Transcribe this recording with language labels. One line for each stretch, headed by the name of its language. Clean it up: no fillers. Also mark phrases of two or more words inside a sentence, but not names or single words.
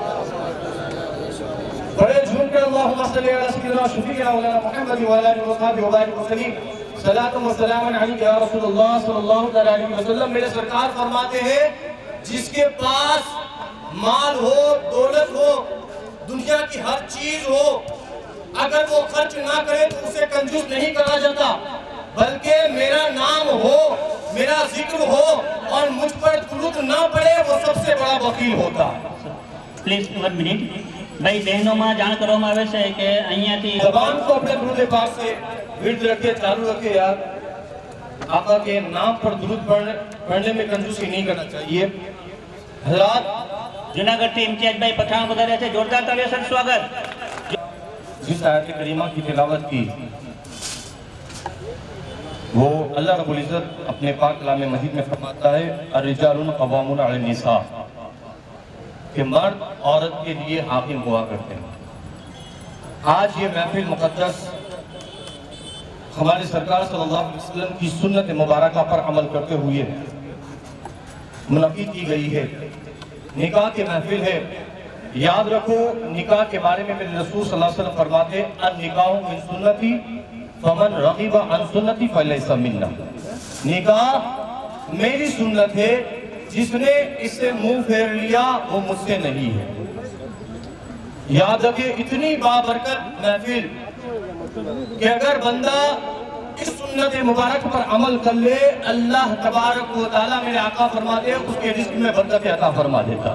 Urdu: بڑے جھوم کر
Arabic: اللہم صلی علی سیدنا شفیقنا مولانا محمد وعلی آلہ وصحبہ وبارک وسلم صلاۃ و سلام علیک یا رسول اللہ صلی اللہ علیہ وسلم
Urdu: میرے سرکار فرماتے ہیں جس کے پاس مال ہو، دولت ہو، دنیا کی ہر چیز ہو، اگر وہ خرچ نہ کرے تو اسے کنجوس نہیں کہا جاتا، بلکہ میرا نام ہو، میرا ذکر ہو اور مجھ پر درود نہ پڑے وہ سب سے بڑا بخیل ہوتا ہے۔
Gujarati: પ્લીઝ 1 મિનિટ ભાઈ બહેનોમાં જાણ કરવામાં આવે છે કે અહીંયાથી
Urdu: زبان کو اپنے درود پاک سے ورد رکھے، چالو رکھے یار۔ آقا کے نام پر درود پڑھنے میں کنجوسی نہیں کرنا چاہیے۔ حضرات
Gujarati: જુનાગઢથી ઇમ્તિયાઝભાઈ પઠાણ પધાર્યા છે, જોરદાર તાળીઓ સાથે સ્વાગત।
Urdu: جس آیت کریمہ کی تلاوت کی وہ اللہ رب العزت اپنے پاک کلام مجید میں فرماتا ہے
Arabic: الرجال قوامون علی النساء،
Urdu: کہ مرد عورت کے لیے حاکم ہوا کرتے ہیں۔ آج یہ محفل مقدس ہمارے سرکار
Arabic: صلی اللہ علیہ وسلم
Urdu: کی سنت مبارکہ پر عمل کرتے ہوئے منعقد کی گئی ہے، نکاح کے محفل ہے۔ یاد رکھو نکاح کے بارے میں میرے رسول
Arabic: صلی اللہ علیہ وسلم
Urdu: فرماتے
Arabic: النکاح من سنتی فمن رغب عن سنتی فلیس منا،
Urdu: نکاح میری سنت ہے، جس نے اس سے منہ پھیر لیا وہ مجھ سے نہیں ہے۔ یاد رکھے اتنی بابرکت محفل کہ اگر بندہ اس سنت مبارک پر عمل کر لے اللہ تبارک و تعالیٰ میرے آقا فرماتے ہیں اس کے رزق میں برکت عطا فرما دیتا۔